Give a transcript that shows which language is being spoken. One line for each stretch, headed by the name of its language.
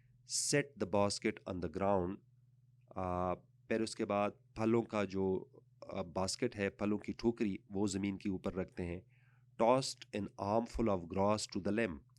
English: set the basket on the ground.
Urdu: پھر اس کے بعد پھلوں کا جو باسکٹ ہے، پھلوں کی ٹھوکری، وہ زمین کے اوپر رکھتے ہیں.
English: tossed an armful of grass to the lamb.